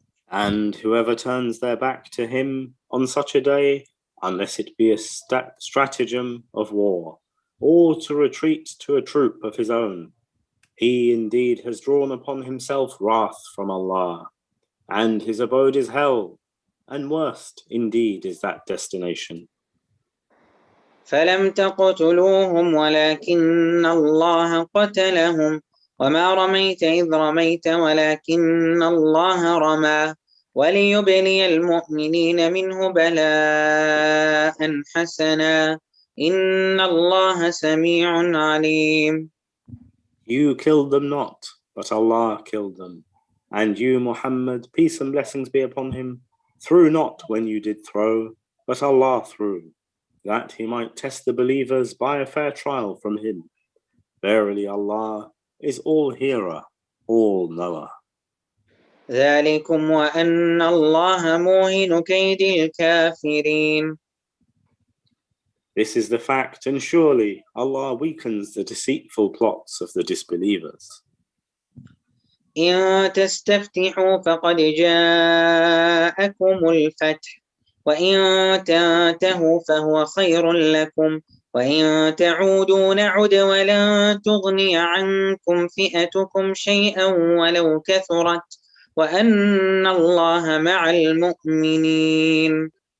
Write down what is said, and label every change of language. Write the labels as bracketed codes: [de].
[en] And whoever turns their back to him on such a day, unless it be a stratagem of war, or to retreat to a troop of his own, he indeed has drawn upon himself wrath from Allah, and his abode is hell, and worst indeed is that destination. [ar] فلم تقتلوهم ولكن الله قتلهم وما رميت إذ رميت ولكن الله رمى وليبلي المؤمنين منه بلاء حسنا إن الله سميع عليم. [en] You killed them not, but Allah killed them. And you, Muhammad, peace and blessings be upon him, threw not when you did throw, but Allah threw, that he might test the believers by a fair trial from him. Verily Allah is all hearer, all knower. [ar] ذلكم وأن الله موهن كيد الكافرين. [en] This is the fact, and surely Allah weakens the deceitful plots of the disbelievers. [ar] إن تستفتحوا فقد جاءكم الفتح وإن تنتهوا فهو خير لكم وإن تعودوا نعد ولن تغني عنكم فئتكم شيئا ولو كثرت وأن الله مع المؤمنين.